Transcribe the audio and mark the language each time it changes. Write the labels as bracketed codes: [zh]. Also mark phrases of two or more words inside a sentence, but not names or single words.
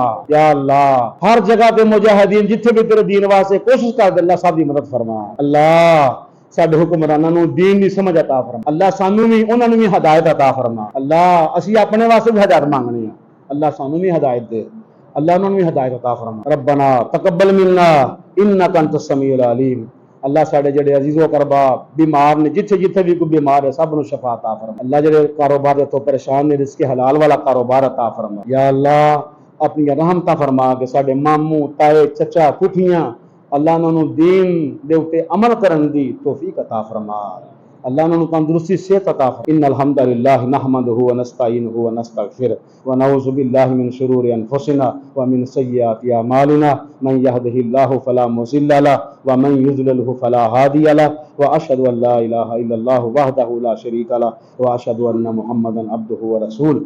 [pa] یا اللہ ہر جگہ تے مجاہدین جتھے وی تیرے دین واسطے کوشش کردے، اللہ سب دی مدد فرما. اللہ ساڈے حکمراناں نوں دین دی سمجھ عطا فرما، اللہ سانوں وی اوہناں نوں وی ہدایت عطا فرما. اللہ اسیں اپنے واسطے وی ہدایت منگنی ہے، اللہ سانوں وی ہدایت دے، اللہ اوہناں نوں وی ہدایت عطا فرما. [ar] ربنا تقبل منا إنك أنت السميع العليم. [pa] اللہ ساڈے جیڑے عزیز و اقربا بیمار نے، جتھے جتھے وی کوئی بیمار ہے سب نوں شفا عطا فرما. اللہ جیڑے کاروبار دے توں پریشان نے، رزق حلال والا کاروبار عطا فرما. یا اللہ اپنی رحمتاں فرما کے ساڈے ماموں تائے چاچا پھپھیاں، اللہ انہوں نے دین دے اُتے عمل کرن دی توفیق عطا فرما. اللہ انہوں نے تندرستی صحت عطا فرما. [ar] إن الحمد لله نحمده ونستعينه ونستغفر ونعوذ بالله من شرور أنفسنا ومن سيئات أعمالنا من يهده الله فلا مضل له ومن يضلل فلا هادي له وأشهد أن لا إله إلا الله وحده لا شريك له وأشهد أن محمدا عبده ورسوله.